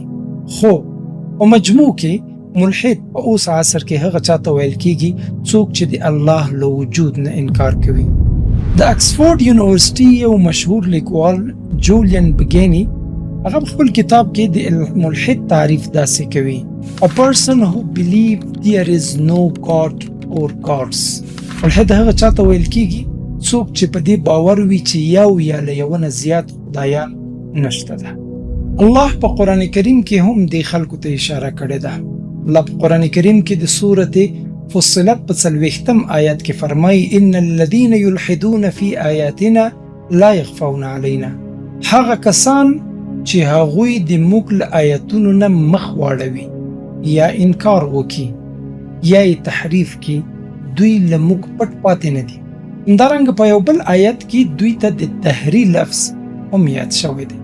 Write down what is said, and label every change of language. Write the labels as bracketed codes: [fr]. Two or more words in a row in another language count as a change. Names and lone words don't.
[ps] خو په مجموع کې ملحد په اوس عصر کې هغه چاته ویل کېږي څوک چې د الله له وجود نه انکار کوي. د اکسفورد یونیورسيټي یو مشهور لیکوال جولین بګینی هغه خپل کتاب کې د ملحد تعریف داسې کوي: [en] A person who believes there is no God or gods. [ps] ملحد هغه چاته ویل کېږي څوک چې په دې باور وي چې یو یا له یو نه زیات خدایان نشته ده. الله په قرآن کریم کې هم دې خلکو ته اشاره کړې ده. الله په قرآن کریم کې د سورته فصلت په 40 آیات کې فرمایي: [ar] ان الذين يلحدون في آیاتنا لا يخفون علينا. [ps] هغه کسان چې هغوی د موږ له آیاتونو نه مخ واړوي یا انکار وکي یا یې تحریف کی، دوی له موږ پټ پاتې نه دي. همدارنګه په یو بل آیت کې دوی ته د دهری لفظ هم یاد شوی دی.